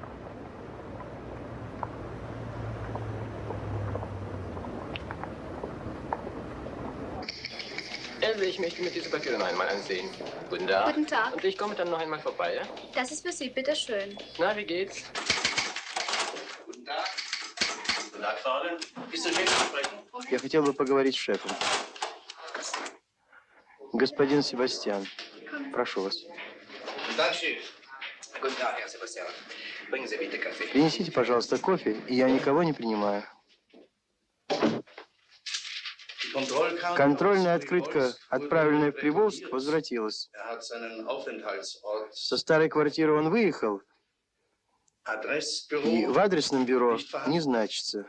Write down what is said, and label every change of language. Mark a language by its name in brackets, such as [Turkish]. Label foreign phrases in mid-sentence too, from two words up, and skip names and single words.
[German] Ich möchte mir diese Papiere noch einmal ansehen. Guten Tag. Guten Tag. Und ich komme dann noch einmal vorbei, ja? Das ist für Sie, bitteschön. Na, wie geht's? Guten Tag. Guten Tag, Frau Allen. Ist der Chef zu sprechen? [Russian] Я хотел бы поговорить с шефом. Господин Себастьян, прошу вас. [German] Guten Tag, Chef. Guten Tag, Herr Sebastian. Bringen Sie bitte Kaffee. [Russian] Принесите, пожалуйста, кофе, и я никого не принимаю. Контрольная открытка, отправленная в Приволжск, возвратилась. Со старой квартиры он выехал, и в адресном бюро не значится.